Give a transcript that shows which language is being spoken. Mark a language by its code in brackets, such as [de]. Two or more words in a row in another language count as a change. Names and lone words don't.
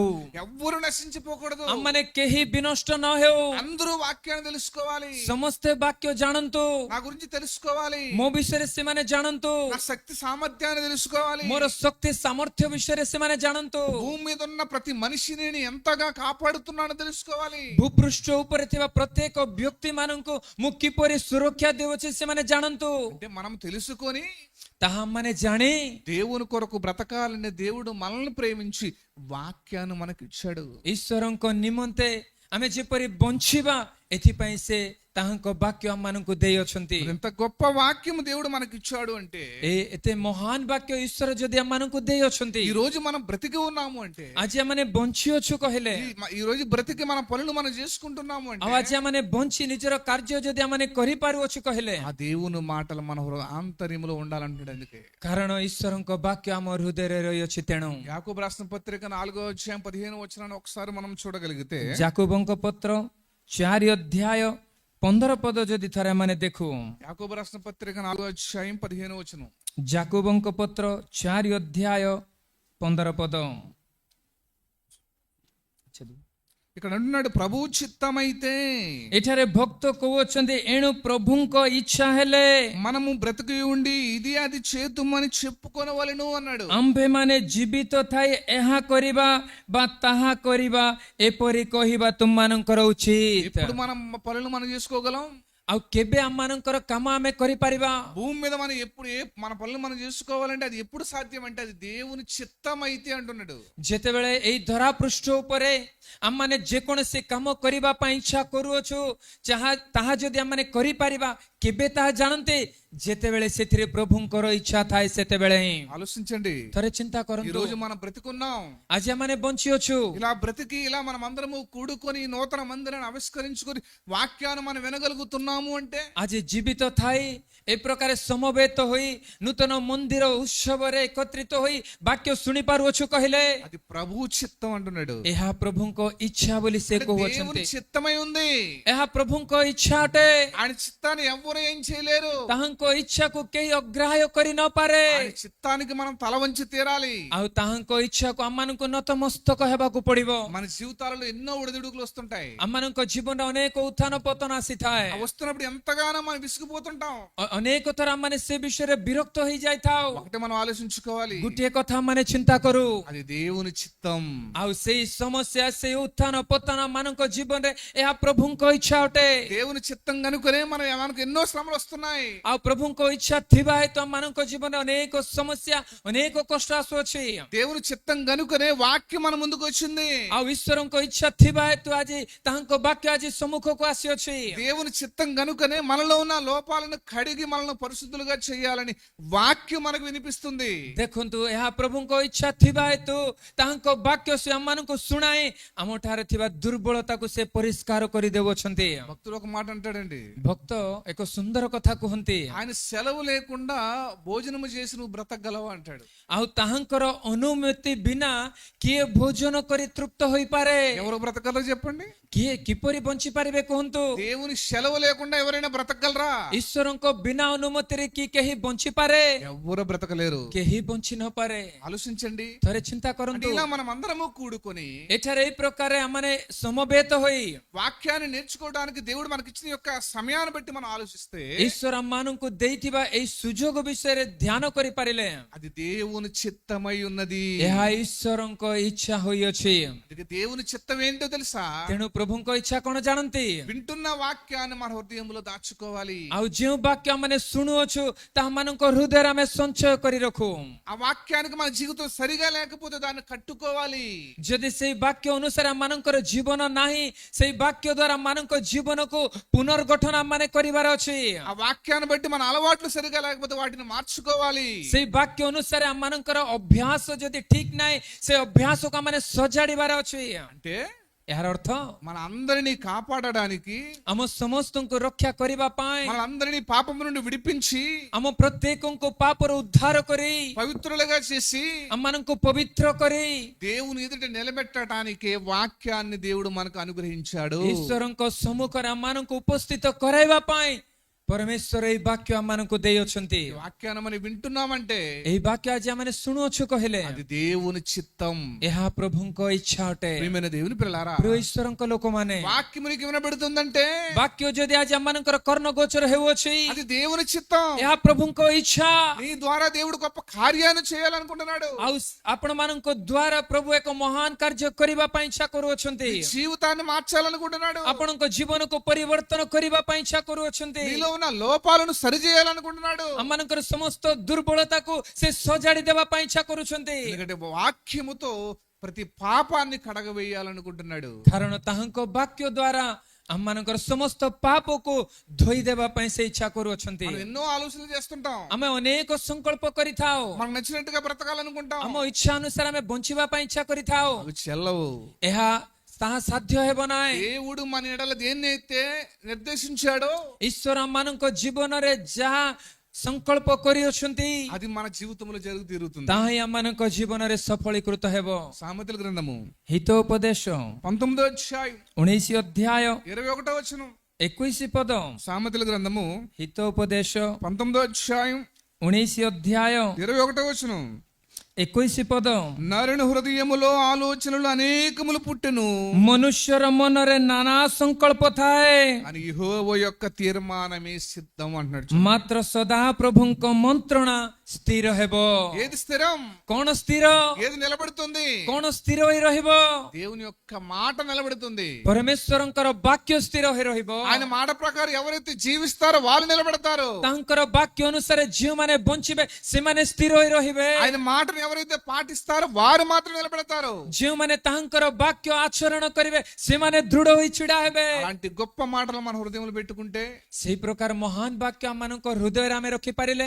[te] ఎవ్వరూ నశించిపోకూడదు. [or] ଆମମାନେ କେହି ବିନଷ୍ଟ ନ ହେଉ, [te] అందరూ వాక్యాన్ని తెలుసుకోవాలి. [or] ସମସ୍ତେ ସମସ୍ତେ ବାକ୍ୟ ଜାଣନ୍ତୁ, [te] నా గురించి తెలుసుకోవాలి, [or] ମୋ ବିଷୟରେ ସେମାନେ ଜାଣନ୍ତୁ, [te] నా శక్తి సామర్థ్యాన్ని తెలుసుకోవాలి, [or] ମୋର ଶକ୍ତି ସାମର୍ଥ୍ୟ ବିଷୟରେ ସେମାନେ ଜାଣନ୍ତୁ, [te] భూమి మీద ఉన్న ప్రతి మనిషిని నేను ఎంతగా కాపాడుతున్నానో తెలుసుకోవాలి. [or] ଭୂପୃଷ୍ଠ ଉପରେ ଥିବା ପ୍ରତ୍ୟେକ ବ୍ୟକ୍ତି ମାନଙ୍କୁ ମୁଁ କିପରି ସୁରକ୍ଷା ଦେଉଛି ସେମାନେ ଜାଣନ୍ତୁ। [te] అంటే మనం తెలుసుకొని [or] ତାହା ମାନେ ଜାଣି [te] దేవుని కొరకు బ్రతకాలని దేవుడు మనల్ని ప్రేమించి వాక్యాన్ని మనకి ఇచ్చాడు. [or] ଈଶ୍ୱରଙ୍କ ନିମନ୍ତେ ଆମେ ଯେପରି ବଞ୍ଚିବା ଏଥିପାଇଁ ସେ ତାହାଙ୍କ ବାକ୍ୟ ଆମମାନଙ୍କୁ ଦେଇଅଛନ୍ତି। [te] ఎంత గొప్ప వాక్యం దేవుడు మనకి ఇచ్చాడు అంటే, [or] ଏତେ ମହାନ ବାକ୍ୟ ଈଶ୍ୱର ଯଦି ଆମମାନଙ୍କୁ ଦେଇଅଛନ୍ତି, [te] ఈ రోజు మనం బ్రతికి ఉన్నాము అంటే, [or] ଆଜି ଆମମାନେ ବଞ୍ଚିଅଛୁ କହିଲେ, [te] ఈ రోజు బ్రతికి మన పనులు మనం చేసుకుంటున్నాము [or] ଆଉ [te] అంటే, [or] ଆଜି ଆମମାନେ ବଞ୍ଚି ନିଜର କାର୍ଯ୍ୟ ଯଦି ଆମମାନେ କରିପାରୁଅଛୁ କହିଲେ, [te] ఆ దేవుని మాటలు మన ఆంతర్యంలో ఉండాలంటాడు. అందుకే [or] କାରଣ ଈଶ୍ୱରଙ୍କ ବାକ୍ୟ ଆମ ହୃଦୟରେ ରହିଅଛି। ତେଣୁ [te] యాకోబు రాసిన పత్రిక 4:15 ఒకసారి మనం చూడగలిగితే, [or] ଯାକୁବଙ୍କ ପତ୍ର 4:15 ଯଦି ଥରେ ଆମେ ଦେଖୁ, [te] యాకోబు రాసిన పత్రిక 4:15 [or] ଯାକୁବଙ୍କ ପତ୍ର 4:15 [te] ఇక్కడ అంటున్నాడు, ప్రభు చిత్తమైతే [or] ଏଠାରେ ଭକ୍ତ କହୁଅଛନ୍ତି, ଏଣୁ ପ୍ରଭୁଙ୍କ ଇଚ୍ଛା ହେଲେ [te] మనము బ్రతికి ఉండి ఇది అది చేతుమని చెప్పుకొనవలెను అన్నాడు. [or] ଆମ୍ଭେମାନେ ଜୀବିତ ଥାଇ ଏହା କରିବା ବା ତାହା କରିବା ଏପରି କହିବା ତୁମମାନଙ୍କର ଉଚିତ। [te] ఇప్పుడు మనం పనులు మనం చేసుకోగలం. [or] ଆଉ କେବେ ଆମମାନଙ୍କର କାମ ଆମେ କରିପାରିବା? [te] భూమి మీద మనం ఎప్పుడు మన పనులు మనం చేసుకోవాలంటే అది ఎప్పుడు సాధ్యం అంటే అది దేవుని చిత్తం అయితే అంటున్నాడు. [or] ଯେତେବେଳେ ଏଇ ଧରା ପୃଷ୍ଠ ଉପରେ ଆମମାନେ ଯେକୌଣସି କାମ କରିବା ପାଇଁ ଇଚ୍ଛା କରୁଅଛୁ, ତାହା ଯଦି ଆମମାନେ କରିପାରିବା, କେବେ ତାହା ଜାଣନ୍ତି? ଯେତେବେଳେ ସେଥିରେ ପ୍ରଭୁଙ୍କର ଇଚ୍ଛା ଥାଏ ସେତେବେଳେ ହିଁ। [te] ఆలోచించండి, [or] ଥରେ ଚିନ୍ତା [te] ఈ [or] କରନ୍ତୁ, [te] రోజు మనం బ్రతికున్నాం, [or] ଆଜି ଆମମାନେ ବଞ୍ଚିଅଛୁ, [te] ఇలా బ్రతికి ఇలా మనం అందరము కూడుకొని నూతన మందిరాన్ని ఆవిష్కరించుకొని వాక్యాన్ని మనం వినగలుగుతున్నాము అంటే, [or] ଆଜି ଜୀବିତ ଥାଇ ଏ ପ୍ରକାର ସମବେତ ହୋଇ ନୂତନ ମନ୍ଦିର ଉତ୍ସବରେ ଏକତ୍ରିତ ହୋଇ ବାକ୍ୟ ଶୁଣି ପାରୁଅଛୁ କହିଲେ, [te] అది ప్రభు చిత్తం అంటున్నాడు. [or] ଏହା ପ୍ରଭୁଙ୍କ ଇଚ୍ଛା ବୋଲି ସେ [te] అంటే [or] କହୁଅଛନ୍ତି। [te] దేవుని చిత్తమై ఉంది. [or] ଏହା ପ୍ରଭୁଙ୍କ ଇଚ୍ଛା ଅଟେ। [te] ఆయన చిత్తాన్ని ఎవ్వరు ఏం చేయలేరు. [or] ତାହାଙ୍କ ଇଚ୍ଛାକୁ କେହି ଅଗ୍ରାହ୍ୟ କରି ନପାରେ। [te] ఆయన చిత్తానికి మనం తల వంచి తీరాలి. [or] ଆଉ ତାହାଙ୍କ ଇଚ୍ଛାକୁ ଆମମାନଙ୍କୁ ନତମସ୍ତକ ହେବାକୁ ପଡିବ। [te] మన జీవితాలలో ఎన్నో ఒడిదుడుకులు వస్తుంటాయి. [or] ଆମମାନଙ୍କ ଜୀବନରେ ଅନେକ ଉତ୍ଥାନ ପତନ ଆସିଥାଏ। [te] ఆ వస్తున్నప్పుడు ఎంతగానో మనం విసిగిపోతుంటాం. [or] ଅନେକ ଥର ଆମମାନେ ସେ ବିଷୟରେ ବିରକ୍ତ ହେଇଯାଇଥାଉ। [te] ఒకటి మనం ఆలోచించుకోవాలి, [or] ଗୋଟିଏ କଥା ଆମମାନେ ଚିନ୍ତା କରୁ, [te] అది దేవుని చిత్తం. [or] ଆଉ ସେଇ ସମସ୍ୟା ସେଇ ଉତ୍ଥାନ ପତନ ମାନଙ୍କ ଜୀବନରେ ଏହା ପ୍ରଭୁଙ୍କ ଇଚ୍ଛା ଅଟେ। [te] దేవుని చిత్తం కనుకనే మనకు ఎన్నో శ్రమలు వస్తున్నాయి. [or] ଆଉ ପ୍ରଭୁଙ୍କ ଇଚ୍ଛା ଥିବା ହେତୁ ଆମମାନଙ୍କ ଜୀବନରେ ଅନେକ ସମସ୍ୟା ଅନେକ କଷ୍ଟ ଆସୁଅଛି। [te] దేవుని చిత్తం కనుకనే వాక్యం మన ముందుకు వచ్చింది. [or] ଆଉ ଈଶ୍ୱରଙ୍କ ଇଚ୍ଛା ଥିବା ହେତୁ ଆଜି ତାହାଙ୍କ ବାକ୍ୟ ଆଜି ସମ୍ମୁଖକୁ ଆସିଅଛି। [te] దేవుని చిత్తం కనుకనే మనలో ఉన్న లోపాలను కడిగి మనల్ని పరిశుద్ధులుగా చేయాలని వాక్యం మనకు వినిపిస్తుంది. [or] ଦେଖନ୍ତୁ, ଏହା ପ୍ରଭୁଙ୍କ ଇଚ୍ଛା ଥିବା ହେତୁ ତାହାଙ୍କ ବାକ୍ୟ ସେ ଆମମାନଙ୍କୁ ଶୁଣାଇ ଆମଠାରେ ଥିବା ଦୁର୍ବଳତାକୁ ସେ ପରିଷ୍କାର କରିଦେଉଅଛନ୍ତି। [te] భక్తుడు ఒక మాట అంటాడండి, [or] ଭକ୍ତ ଏକ ସୁନ୍ଦର କଥା କୁହନ୍ତି, [te] ఆయన సెలవు లేకుండా భోజనము చేసి నువ్వు బ్రతకగలవా అంటాడు. [or] ଆଉ ତାହାଙ୍କର ଅନୁମତି ବିନା କିଏ ଭୋଜନ କରି ତୃପ୍ତ ହୋଇପାରେ? [te] ఎవరు బ్రతకగలరో చెప్పండి. [or] କିଏ କିପରି ବଞ୍ଚି ପାରିବେ କୁହନ୍ତୁ? [te] దేవుని సెలవు లేకుండా ఎవరైనా బ్రతకగలరా? [or] ଈଶ୍ୱରଙ୍କ ବିନା ଅନୁମତିରେ କି କେହି ବଞ୍ଚିପାରେ? [te] ఎవరు బ్రతకలేరు. [or] କେହି ବଞ୍ଚି ନପାରେ। [te] ఆలోచించండి. [or] ଥରେ ଚିନ୍ତା [te] అంటే [or] କରନ୍ତୁ, [te] ఇలా మనం అందరము కూడుకొని [or] ଏଠାରେ ଏଇ ପ୍ରକାର ଆମମାନେ ସମବେତ ହୋଇ [te] వాక్యాన్ని నేర్చుకోవడానికి దేవుడు మనకి ఇచ్చిన యొక్క సమయాన్ని బట్టి మనం ఆలోచిస్తే [or] ଈଶ୍ୱର ଆମମାନଙ୍କୁ ଦେଇଥିବା ଏଇ ସୁଯୋଗ ବିଷୟରେ ଧ୍ୟାନ କରିପାରିଲେ [te] అది దేవుని చిత్తమై ఉన్నది. [or] ଏହା ଈଶ୍ୱରଙ୍କ ଇଚ୍ଛା ହୋଇଅଛି। [te] అందుకే దేవుని చిత్తం ఏంటో తెలుసా? [or] ତେଣୁ ପ୍ରଭୁଙ୍କ ଇଚ୍ଛା କଣ ଜାଣନ୍ତି? [te] వింటున్న వాక్యాన్ని మన హృదయంలో దాచుకోవాలి. [or] ଆଉ ଯେଉଁ ବାକ୍ୟ ଆମେ ଶୁଣୁଅଛୁ ତାହା ମାନଙ୍କ ହୃଦୟରେ ଆମେ ସଞ୍ଚୟ କରି ରଖୁ। [te] ఆ వాక్యానికి మన జీవితం సరిగా లేకపోతే దాన్ని కట్టుకోవాలి. [or] ଯଦି ସେଇ ବାକ୍ୟ ଅନୁସାରେ ଆମମାନଙ୍କର ଜୀବନ ନାହିଁ, ସେଇ ବାକ୍ୟ ଦ୍ୱାରା ଆମମାନଙ୍କ ଜୀବନକୁ ପୁନର୍ଗଠନ ଆମମାନେ କରିବାର ଅଛି। [te] ఆ వాక్యాన్ని బట్టి మన అలవాట్లు సరిగా లేకపోతే వాటిని మార్చుకోవాలి. [or] ସେଇ ବାକ୍ୟ ଅନୁସାରେ ଆମମାନଙ୍କର ଅଭ୍ୟାସ ଯଦି ଠିକ ନାହିଁ, ସେ ଅଭ୍ୟାସକୁ ଆମମାନେ ସଜାଡ଼ିବାର ଅଛି। [te] అంటే [or] ଏହାର ଅର୍ଥ [te] మన అందరినీ కాపాడడానికి, [or] ଆମ ସମସ୍ତଙ୍କୁ ରକ୍ଷା କରିବା ପାଇଁ, [te] మన అందరినీ పాపం నుండి విడిపించి [or] ଆମ ପ୍ରତ୍ୟେକଙ୍କୁ ପାପରୁ ଉଦ୍ଧାର କରି, [te] పవిత్రులుగా చేసి [or] ଆମମାନଙ୍କୁ ପବିତ୍ର କରି, [te] దేవుని ఎదుట నిలబెట్టడానికి వాక్యాన్ని దేవుడు మనకు అనుగ్రహించాడు. [or] ଈଶ୍ୱରଙ୍କ ସମ୍ମୁଖରେ ଆମମାନଙ୍କୁ ଉପସ୍ଥିତ କରାଇବା ପାଇଁ ପରମେଶ୍ୱର ଏଇ ବାକ୍ୟ ଆମମାନଙ୍କୁ ଦେଇଅଛନ୍ତି। [te] ఈ వాక్యాన్ని మనం వింటున్నామంటే [or] ଏହି ବାକ୍ୟ ଆଜି ଆମେ ଶୁଣୁଅଛୁ କହିଲେ [te] అది దేవుని చిత్తం. [or] ଏହା ପ୍ରଭୁଙ୍କ ଇଚ୍ଛା ଅଟେ। [te] ప్రియమైన దేవుని పిల్లలారా, [or] ପ୍ରିୟ ଈଶ୍ୱରଙ୍କ ଲୋକମାନେ, [te] వాక్యం నీకు వినబడుతుందంటే [or] ବାକ୍ୟ ଯଦି ଆଜି ଆମମାନଙ୍କର କର୍ଣ୍ଣ ଗୋଚର ହେଉଅଛି, [te] అది దేవుని చిత్తం. [or] ଏହା ପ୍ରଭୁଙ୍କ ଇଚ୍ଛା। [te] నీ ద్వారా దేవుడు గొప్ప కార్యాన్ని చేయాలనుకుంటున్నాడు. [or] ଆଉ ଆପଣମାନଙ୍କ ଦ୍ୱାରା ପ୍ରଭୁ ଏକ ମହାନ କାର୍ଯ୍ୟ କରିବା ପାଇଁ ଇଚ୍ଛା କରୁଅଛନ୍ତି। [te] నీ జీవితాన్ని మార్చాలనుకుంటున్నాడు. [or] ଆପଣଙ୍କ ଜୀବନକୁ ପରିବର୍ତ୍ତନ କରିବା ପାଇଁ ଇଚ୍ଛା କରୁଅଛନ୍ତି। [te] నీలో ఉన్న లోపాలను సరిచేయాలనుకుంటున్నాడు. [or] ଆମମାନଙ୍କର ସମସ୍ତ ଦୁର୍ବଳତାକୁ ସେ ସଜାଡି ଦେବା ପାଇଁ ଇଚ୍ଛା କରୁଛନ୍ତି। [te] ఎందుకంటే వాక్యముతో ప్రతి పాపాన్ని కడగవేయాలనుకుంటున్నాడు. [or] କାରଣ ତାହାଙ୍କ ବାକ୍ୟ ଦ୍ୱାରା ଆମମାନଙ୍କର ସମସ୍ତ ପାପକୁ ଧୋଇ ଦେବା ପାଇଁ ସେ ଇଚ୍ଛା କରୁଅଛନ୍ତି। [te] మనం ఎన్నో ఆలోచనలు చేస్తుంటాం. [or] ଆମେ ଅନେକ ସଂକଳ୍ପ କରିଥାଉ। [te] మనకు నచ్చినట్టుగా బ్రతకాలనుకుంటాం. [or] ଆମ ଇଚ୍ଛା ଅନୁସାରେ ଆମେ ବଞ୍ଚିବା ପାଇଁ ଇଚ୍ଛା କରିଥାଉ। [te] అవి చెల్లవు. [or] ଏହା ତାହା ସାଧ୍ୟ ହେବ ନାହିଁ। [te] దేవుడు మన ఎడల దేన్ని అయితే నిర్దేశించాడో [or] ଈଶ୍ୱର ଆମମାନଙ୍କ ଜୀବନରେ ଯାହା ସଂକଳ୍ପ କରିଅଛନ୍ତି [te] అది మన జీవితంలో జరుగు తీరుతుంది. [or] ତାହା ହିଁ ଆମମାନଙ୍କ ଜୀବନରେ ସଫଳୀକୃତ ହେବ। [te] సామెతల గ్రంథము [or] ହିତୋପଦେଶ [te] 19వ అధ్యాయం [or] 19 ଅଧ୍ୟାୟ [te] 21వ వచనం. [or] 21 ପଦ। [te] సామెతల గ్రంథము [or] ହିତୋପଦେଶ [te] 19వ అధ్యాయం [or] 19 ଅଧ୍ୟାୟ [te] 21వ వచనం. [or] 21 ପଦ। [te] నరుని హృదయములో ఆలోచనలు అనేకములు పుట్టెను [or] ମନୁଷ୍ୟର ମନରେ ନାନା ସଂକଳ୍ପ ଥାଏ, [te] అని యెహోవా యొక్క తీర్మానమే సిద్ధం అంటున్నాడు. [or] ମାତ୍ର ସଦା ପ୍ରଭୁଙ୍କ ମନ୍ତ୍ରଣା ସ୍ଥିର ହେବ। [te] ఏది స్థిరం? [or] କଣ ସ୍ଥିର? [te] ఏది నిలబడుతుంది? [or] କଣ ସ୍ଥିର ହୋଇ ରହିବ? [te] దేవుని యొక్క మాట నిలబడుతుంది. [or] ପରମେଶ୍ୱରଙ୍କର ବାକ୍ୟ ସ୍ଥିର ହୋଇ ରହିବ। [te] ఆయన మాట ప్రకారం ఎవరైతే జీవిస్తారో వాళ్ళు నిలబడతారు. [or] ତାଙ୍କର ବାକ୍ୟ ଅନୁସାରେ ଯେଉଁମାନେ ବଞ୍ଚିବେ ସେମାନେ ସ୍ଥିର ହୋଇ ରହିବେ। [te] ఆయన మాటను ఎవరైతే పాటిస్తారో వారు మాత్రం నిలబడతారు. [or] ଯେଉଁମାନେ ତାଙ୍କର ବାକ୍ୟ ଆଚରଣ କରିବେ ସେମାନେ ଦୃଢ ହୋଇ ଛିଡା ହେବେ। [te] అలాంటి గొప్ప మాటలు మన హృదయంలో పెట్టుకుంటే [or] ସେଇ ପ୍ରକାର ମହାନ ବାକ୍ୟ ଆମମାନଙ୍କ ହୃଦୟରେ ଆମେ ରଖିପାରିଲେ